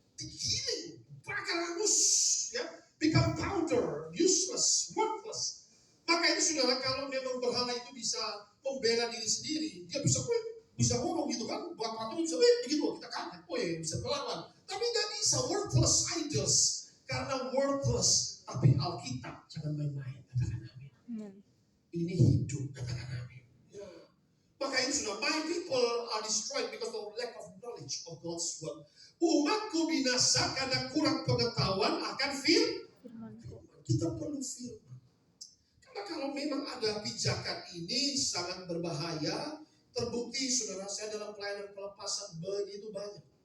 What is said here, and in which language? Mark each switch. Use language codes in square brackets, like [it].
[id] Digiling, bakar hangus, ya, [en] become powder, useless, worthless. [id] Maka itu saudara, kalau memang berhala itu bisa membela diri sendiri, dia bisa ngomong gitu kan, buat patung bisa begitu, kita kaget, bisa melawan. Tapi tidak bisa, [en] worthless idols, [id] karena worthless. Tapi Alkitab jangan main-main, katakan amin. Ini hidup, katakan amin. Ya. Maka ini sudah, [en] my people are destroyed because of lack of knowledge of God's word. [id] Umatku binasa karena kurang pengetahuan akan firman. Kita perlu firman. Karena kalau memang ada pijakan ini sangat berbahaya, terbukti saudara saya dalam pelayanan pelepasan begitu banyak.